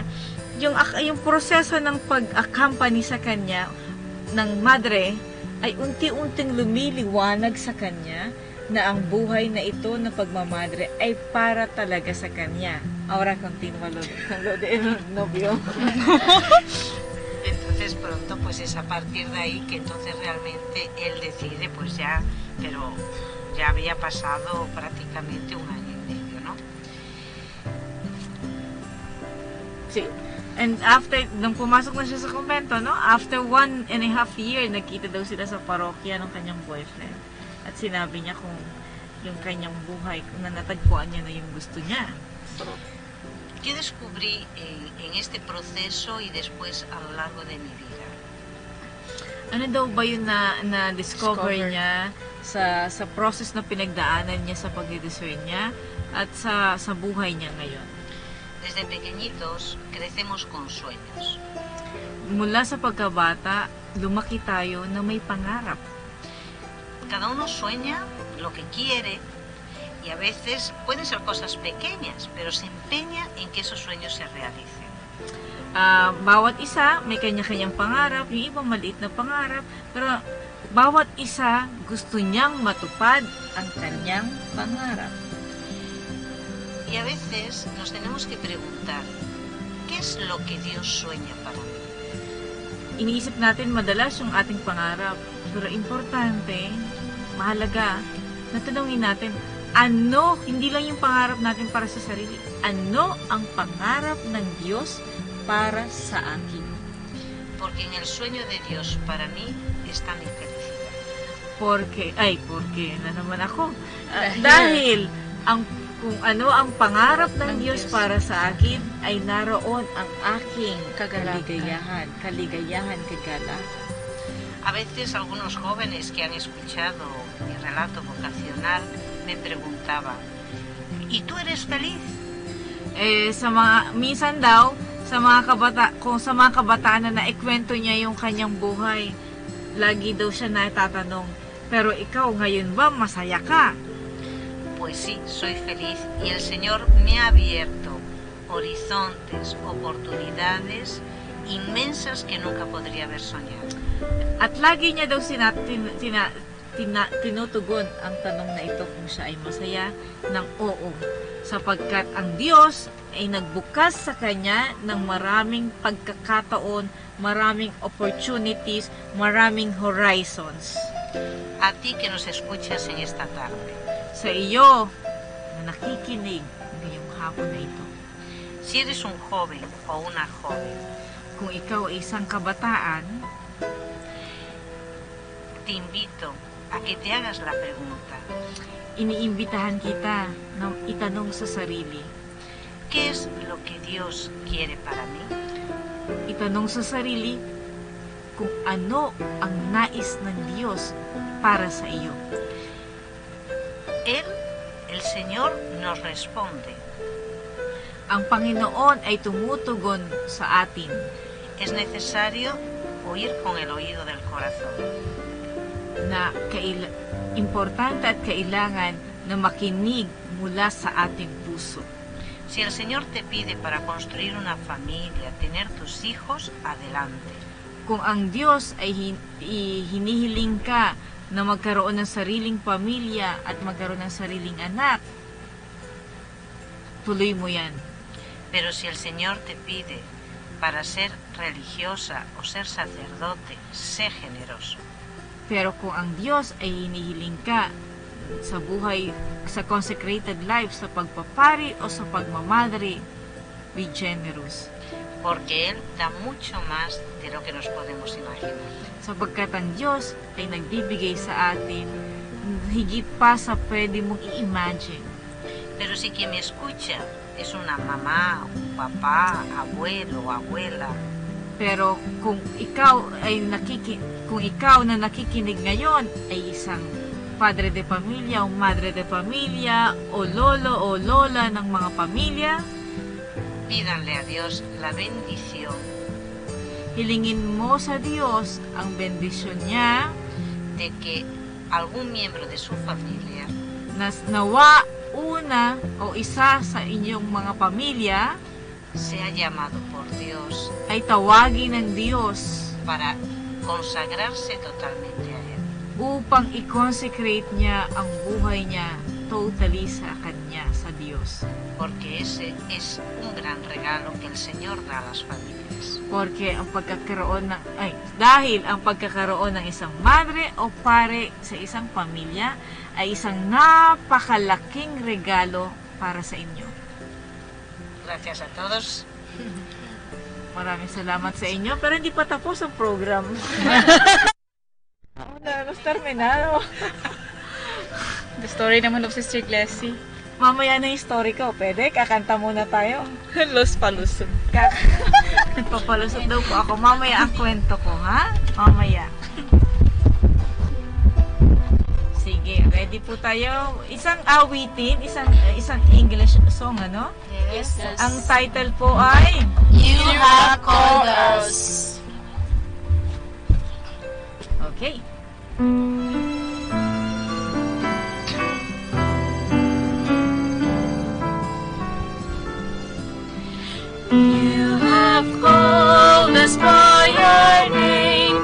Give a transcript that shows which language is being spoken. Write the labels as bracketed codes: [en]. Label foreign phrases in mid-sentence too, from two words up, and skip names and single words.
[tl] Yung proseso ng pag-accompany sa kanya ng madre ay unti-unting lumiliwanag sa kanya na ang buhay na ito na pagmamadre ay para talaga sa kanya. [es] Ahora continúa lo de novio. Entonces pronto pues es a partir de ahí que entonces realmente él decide pues ya, pero ya había pasado prácticamente 1 año y medio, ¿no? Sí. [en] And after, [tl] nung pumasok na siya sa kumbento, no? [en] After 1.5 years, [tl] nagkita daw sila sa parokya ng kanyang boyfriend. At sinabi niya kung yung kanyang buhay, kung natagpuan niya na yung gusto niya. [es] ¿Qué descubrí en este proceso y después a lo largo de mi vida? [tl] Ano daw ba yun na discover niya sa process na pinagdaanan niya sa pagdidiscern niya at sa buhay niya ngayon? [es] Desde pequeñitos crecemos con sueños. [tl] Mula sa pagkabata, lumaki tayo na may pangarap. [es] Cada uno sueña lo que quiere y a veces pueden ser cosas pequeñas, pero se empeña en que esos sueños se realicen. [tl] Bawat isa may kanya-kanyang pangarap, yung iba maliit na pangarap, pero bawat isa gusto niyang matupad ang kanyang pangarap. [es] Y a veces nos tenemos que preguntar, ¿qué es lo que Dios sueña para mí? [tl] Iniisip natin madalas yung ating pangarap, pero importante, mahalaga, na tanungin natin, ano, hindi lang yung pangarap natin para sa sarili, ano ang pangarap ng Diyos para sa akin? [es] Porque en el sueño de Dios para mí está mi felicidad. [tl] Porque na naman ako. Dahil kung ano ang pangarap ng Diyos para sa akin, ay naroon ang aking kagalahan, kaligayahan, kagalahan. [es] A veces algunos jóvenes que han escuchado mi relato vocacional me preguntaban, ¿y tú eres feliz? [tl] Minsan daw, sa mga kabataan na naikwento niya yung kanyang buhay, lagi daw siya natatanong, pero ikaw ngayon ba masaya ka? [es] Pues sí, soy feliz y el Señor me ha abierto horizontes, oportunidades inmensas que nunca podría haber soñado. [tl] At lagi niya daw tinutugon ang tanong na ito kung siya ay masaya ng oo, sapagkat ang Diyos ay nagbukas sa kanya ng maraming pagkakataon, maraming opportunities, maraming horizons. [es] A ti que nos escuchas en esta tarde. [tl] Sa iyo na nakikinig ngayong hapon na ito. [es] Si eres un joven o una joven, [tl] kung ikaw ay isang kabataan, [es] te invito a que te hagas la pregunta. [tl] Iniimbitahan kita na itanong sa sarili, [es] ¿qué es lo que Dios quiere para mí? [tl] Itanong sa sarili kung ano ang nais ng Diyos para sa iyo. [es] Él, el Señor, nos responde. [tl] Ang Panginoon ay tumutugon sa atin. [es] Es necesario oír con el oído del corazón. [tl] Na importante at kailangan na makinig mula sa ating puso. [es] Si el Señor te pide para construir una familia, tener tus hijos, adelante. [tl] Kung ang Diyos ay hinihiling ka na magkaroon ng sariling pamilya at magkaroon ng sariling anak, tuloy mo yan. [es] Pero si el Señor te pide para ser religiosa o ser sacerdote, sé generoso. [tl] Pero kung ang Diyos ay hinihiling ka sa buhay, sa [en] consecrated life, [tl] sa pagpapari o sa pagmamadre, [en] be generous. [es] Porque Él da mucho más de lo que nos podemos imaginar. [tl] Sapagkat ang Diyos ay nagbibigay sa atin higit pa sa pwede mong i-imagine. [es] Pero si quien me escucha es una mamá, un papá, abuelo o abuela, [tl] pero kung ikaw na nakikinig ngayon ay isang [es] padre de [tl] pamilya o [es] madre de [tl] pamilya o lolo o lola ng mga pamilya, [es] pídanle a Dios la bendición. [tl] Hilingin mo sa Diyos ang bendisyon niya [es] de que algún miembro de su familia [tl] nawa una o isa sa inyong mga pamilya [es] sea llamado por Dios [tl] ay tawagin ng Diyos [es] para consagrarse totalmente a Él. [tl] Upang i-consecrate niya ang buhay niya totally sa Kanya, sa Diyos. [es] Porque ese es un gran regalo que el Señor da a las familias. [tl] Porque dahil ang pagkakaroon ng isang madre o pare sa isang pamilya ay isang napakalaking regalo para sa inyo. [es] Gracias a todos. [tl] Maraming salamat sa inyo, pero hindi pa tapos ang program. [es] Nos terminado. [en] The story naman of Sister Glessy. [tl] mamaya na yung story ko. Pwede? Kakanta muna tayo. Los palusot. Papalusot daw po ako. Mamaya ang kwento ko, ha? Mamaya. Sige, ready po tayo. Isang awitin, isang [en] English song, [tl] ano? [en] Yes. [tl] Ang title po ay You Have Called Us. [en] Okay. You have called us by our name.